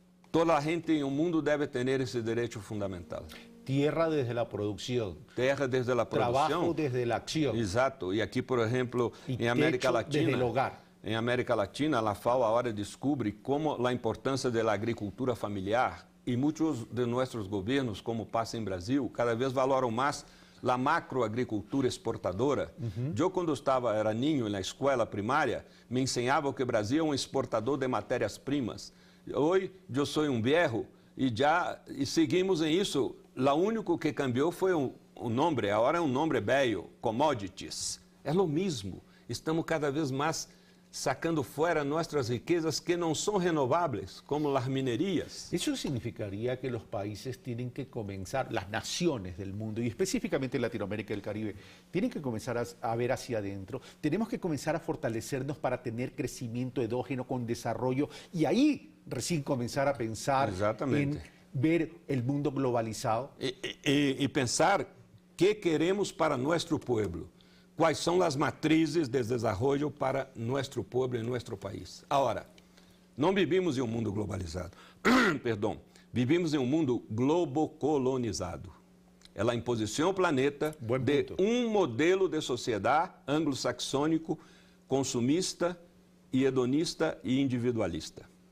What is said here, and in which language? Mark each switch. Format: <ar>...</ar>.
<pt>Toda a gente em um mundo deve ter esse direito fundamental.</pt> <es>Tierra desde la producción. Terra desde la producción. Trabajo desde la acción.</es> <pt>Exato. E aqui, por exemplo, em América Latina,</pt> <es>desde el hogar.</es> <pt>Em América Latina, a FAO agora descobre como a importância da agricultura familiar e muitos de nossos governos, como passa em Brasil, cada vez valoram mais a macroagricultura exportadora. Eu, quando era ninho na escola primária, me ensinava que o Brasil é um exportador de matérias-primas. Hoje, eu sou um viejo e seguimos em isso. O único que cambiou foi o nome, agora é um nome velho, commodities. É o mesmo. Estamos cada vez mais sacando fora nossas riquezas que não são renováveis, como as minerias.</pt> <es>Eso significaría que los países tienen que comenzar, las naciones del mundo, y específicamente Latinoamérica y el Caribe, tienen que comenzar a ver hacia adentro. Tenemos que comenzar a fortalecernos para tener crecimiento endógeno con desarrollo, y ahí recién comenzar a pensar en ver el mundo globalizado.</es> <pt>E pensar que queremos para nosso povo. Quais são as matrizes de desenvolvimento para nosso povo e nosso país. Agora, não vivimos em um mundo globalizado. Perdão. Vivimos em um mundo globocolonizado. É a imposição ao planeta de um modelo de sociedade anglo-saxônico, consumista e hedonista e individualista.</pt>